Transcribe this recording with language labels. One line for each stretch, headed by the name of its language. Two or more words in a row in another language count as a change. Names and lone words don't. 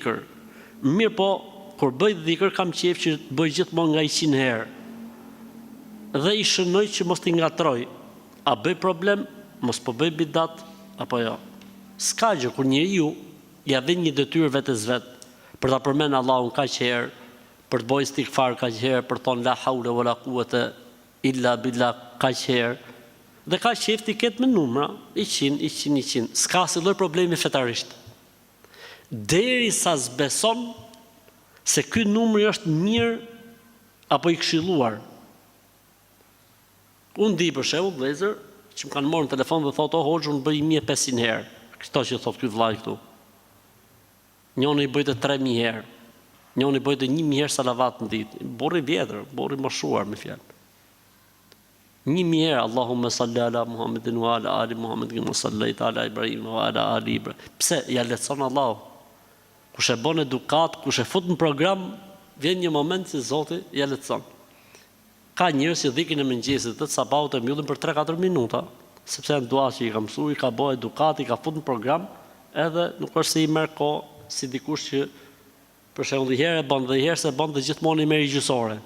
Albanian: Mirë po, kur bëj dhikr kam qejf që bëj gjithmonë nga 100 herë. dhe i shënoj që mos t'i ngatroj. A bëj problem, mos po bëj bidat, apo jo. S'ka gjë kur njeriu ja vjen një detyrë vetes vet për ta përmend Allahun kaq herë, për të bërë istighfar kaq herë, për të thonë
Arabic: لا حول ولا قوة إلا بالله
Albanian: kaq herë. Dhe ka qefti ketë me numra, 100, s'ka si lloj problemi fetarisht. Derisa s'beson se ky numri është mirë apo i këshilluar. Unë di për shembull vëllezër që më kanë marrë në telefon dhe thotë, "O hoxh, unë bëj 1500 herë." Kështu që thotë ky vllai këtu. Njëri i bëjtë 3000 herë. Njëri i bëjtë 1000 herë salavat në ditë. Borri vjetër, borri moshuar me fjalë.
Arabic: 1000 herë اللهم صل على محمد وعلى آل محمد وصليت على إبراهيم وعلى آل إبراهيم.
Albanian: Pse ja lehtëson Allahu? Kush e bën edukat, kush e fut në program, vjen një moment që Zoti ja lehtëson. Ka njerëz që dhikin e mëngjesit të sabahut e mbyllin për 3-4 minuta, sepse janë dua që i ka mësuar, i ka bërë edukat, i ka fut në program, edhe nuk është se i merr kohë si dikush që për shembull herë e bën dhe herë se bën dhe gjithmonë i merr gjysore.